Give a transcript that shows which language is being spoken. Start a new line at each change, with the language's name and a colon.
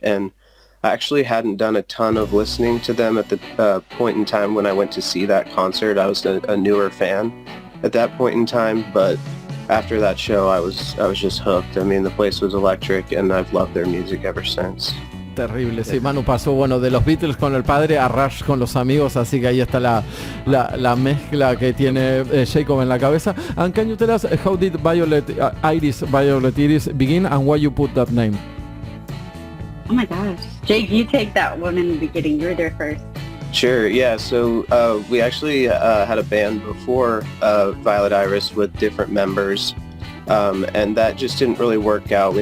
English: And I actually hadn't done a ton of listening to them at the point in time when I went to see that concert. I was a newer fan at that point in time, but after that show, I was just hooked. I mean, the place was electric, and I've loved their music ever since.
Spanish: Terrible, sí. Manu pasó, de los Beatles con el padre a Rush con los amigos, así que ahí está la mezcla que tiene Jacob en la cabeza.
English: And can you tell us how did Violet Iris begin, and why you put that name? Oh my gosh. Jake, you take that one in the beginning. You're there first. Sure, yeah. So we actually had a band before Violet Iris with different members, and that just didn't really work out.